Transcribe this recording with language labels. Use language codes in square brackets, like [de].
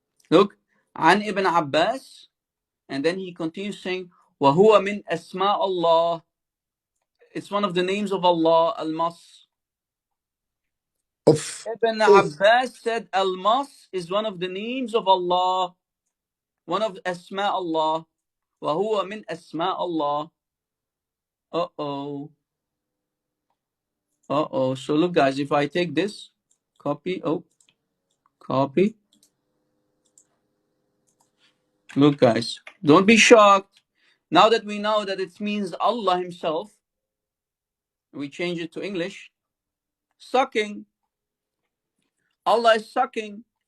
[en] Look, An Ibn Abbas. And then he continues saying, [ar] وَهُوَ مِنْ أَسْمَاء اللَّهِ. [en] It's one of the names of Allah, Al-Mas. Oof. Ibn Oof. Abbas said Al-Mas is one of the names of Allah, one of Asma Allah. [ar] وَهُوَ مِنْ أَسْمَاء Allah. Uh-oh. Uh-oh. [en] So look, guys, if I take this, copy. Look, guys, don't be shocked. Now that we know that it means Allah himself, we change it to English. Sucking. Allah is sucking.